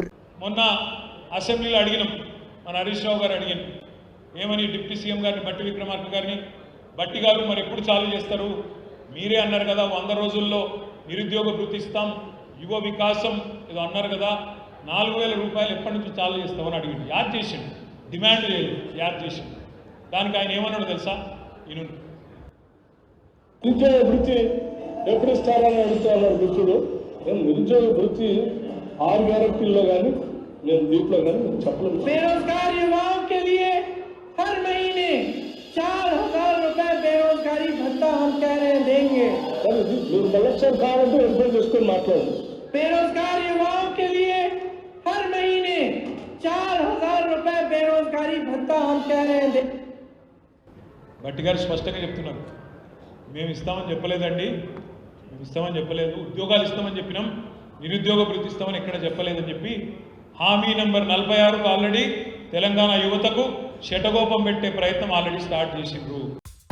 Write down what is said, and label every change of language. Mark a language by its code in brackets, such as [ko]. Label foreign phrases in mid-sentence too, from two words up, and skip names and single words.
[te] మొన్న అసెంబ్లీలో అడిగినాం మన హరీష్ రావు గారు అడిగాను ఏమని [en] deputy CM [te] గారిని బట్టి విక్రమార్క గారిని బట్టి గారు మరి ఎప్పుడు చాలు చేస్తారు మీరే అన్నారు కదా 100 రోజుల్లో నిరుద్యోగ భృతి ఇస్తాం యువ వికాసం ఏదో అన్నారు కదా 4000 రూపాయలు ఎప్పటి నుంచి చాలు చేస్తామని అడిగింది యాడ్ చేసిండు డిమాండ్ చేయలేదు యాడ్ చేసిండు దానికి ఆయన ఏమన్నాడు తెలుసా ఈయన నిరుద్యోగ వృత్తి ఎప్పుడు ఇస్తారని అడుగుతున్నారు మిత్రుడు నేను నిరుద్యోగ వృత్తి 6 గ్యారెంటీల్లో కానీ నేను దీంట్లో కానీ చెప్పలేదు. [hi] बेरोजगार युवाओं के लिए हर महीने 4000 रुपए बेरोजगारी भत्ता हम कह रहे हैं देंगे. [te] మీరు మళ్ళొకసారి కావాలంటే ఎంప్లాయ్ చేసుకొని మాట్లాడండి. [hi] बेरोजगार युवाओं के लिए हर महीने 4000 रुपए बेरोजगारी भत्ता हम कह रहे हैं. [te] బట్టి గారు స్పష్టంగా చెప్తున్నారు మేము ఇస్తామని చెప్పలేదండి మేము ఇస్తామని చెప్పలేదు ఉద్యోగాలు ఇస్తామని చెప్పినాం నిరుద్యోగ భృతి ఇస్తామని ఎక్కడ చెప్పలేదని చెప్పి హామీ నంబర్ 46 ఆల్రెడీ తెలంగాణ యువతకు శటగోపం పెట్టే ప్రయత్నం ఆల్రెడీ స్టార్ట్ చేసిండ్రు.